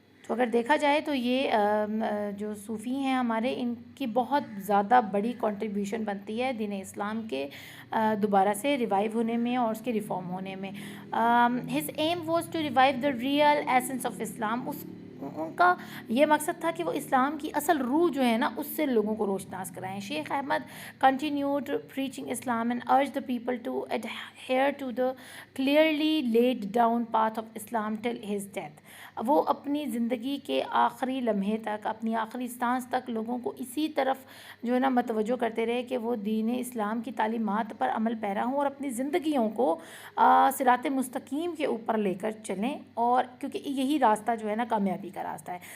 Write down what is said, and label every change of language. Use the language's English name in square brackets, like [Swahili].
[Urdu] تو اگر دیکھا جائے تو یہ جو صوفی ہیں ہمارے، ان کی بہت زیادہ بڑی کنٹریبیوشن بنتی ہے دین اسلام کے دوبارہ سے ریوائیو ہونے میں اور اس کے ریفارم ہونے میں. [English] His aim was to revive the real essence of Islam. [Urdu] ان کا یہ مقصد تھا کہ وہ اسلام کی اصل روح جو ہے نا اس سے لوگوں کو روشناس کرائیں. [English] Sheikh Ahmed continued preaching Islam and urged the people to adhere to the clearly laid down path of Islam till his death. [Urdu] وہ اپنی زندگی کے آخری لمحے تک, اپنی آخری سانس تک لوگوں کو اسی طرف جو ہے نا متوجہ کرتے رہے کہ وہ دین اسلام کی تعلیمات پر عمل پیرا ہوں اور اپنی زندگیوں کو صراط مستقیم کے اوپر لے کر چلیں, اور کیونکہ یہی راستہ جو ہے نا کامیابی کا راستہ ہے.